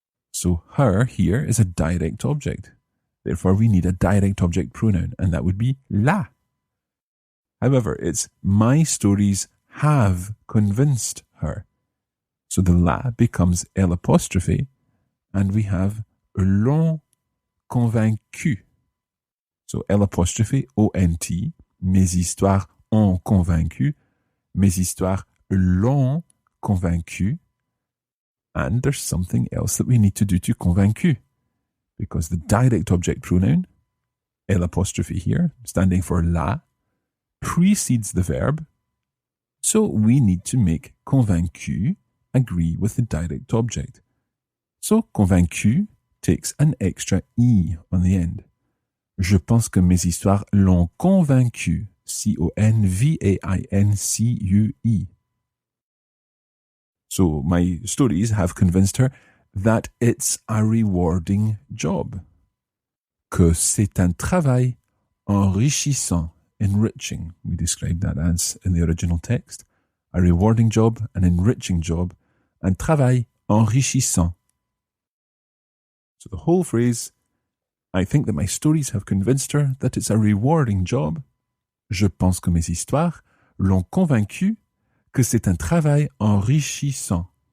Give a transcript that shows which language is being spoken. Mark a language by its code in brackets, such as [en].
[en] So her here is a direct object. Therefore, we need a direct object pronoun, and that would be la. However, it's my stories have convinced her. So the la becomes L apostrophe, and we have l'ont convaincu. So L apostrophe O-N-T, [fr] mes histoires ont convaincu, mes histoires l'ont convaincu. [en] And there's something else that we need to do to convaincu, because the direct object pronoun, L apostrophe here, standing for la, precedes the verb. So we need to make convaincu agree with the direct object. So convaincu takes an extra E on the end. [fr] Je pense que mes histoires l'ont convaincu. [en] C-O-N-V-A-I-N-C-U-E. So my stories have convinced her that it's a rewarding job. [fr] Que c'est un travail enrichissant, enriching. [en] We described that as in the original text. A rewarding job, an enriching job, [fr] un travail enrichissant. [en] So the whole phrase, I think that my stories have convinced her that it's a rewarding job. [fr] Je pense que mes histoires l'ont convaincu que c'est un travail enrichissant.